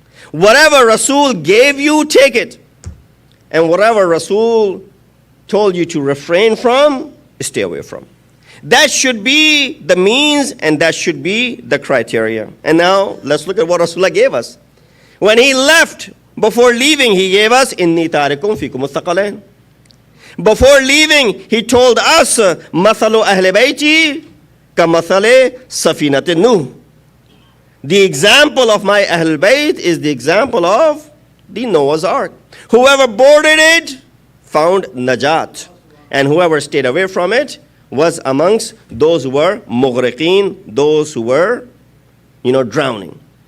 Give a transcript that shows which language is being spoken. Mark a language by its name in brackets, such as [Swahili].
[English] Whatever Rasul gave you, take it. And whatever Rasul told you to refrain from, stay away from. That should be the means and that should be the criteria. And now, let's look at what Rasulullah gave us. When he left, before leaving, he gave us, [Arabic] إِنِّي تَارِكُمْ فِيكُمُ الثَّقَلَيْنِ. [English] Before leaving, he told us, [Arabic] مَثَلُ أَهْلِ بَيْتِي كَمَثَلِ سَفِينَةٍ نُوحٍ. [English] The example of my Ahl Bayt is the example of the Noah's Ark. Whoever boarded it found najat, and whoever stayed away from it was amongst those who were mughriqeen, those who were, drowning.